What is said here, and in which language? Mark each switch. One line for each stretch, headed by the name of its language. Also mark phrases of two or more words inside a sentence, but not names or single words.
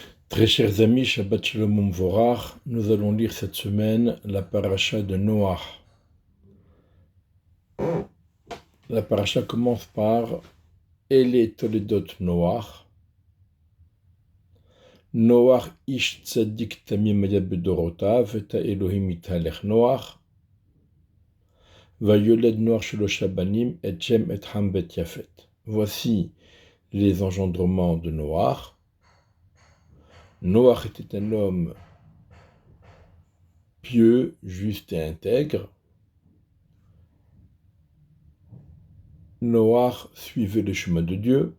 French: Très chers amis,
Hebrew: שבת שלום ומבורך,
French: nous allons lire cette semaine la paracha de Noach. La paracha commence par
Hebrew: אלה תולדות נח. נח איש צדיק תמים היה בדורותיו את האלהים התהלך נח. ויולד נח שלשה בנים, את שם את חם ואת יפת.
French: Voici les engendrements de Noach. Noach était un homme pieux, juste et intègre. Noach suivait le chemin de Dieu.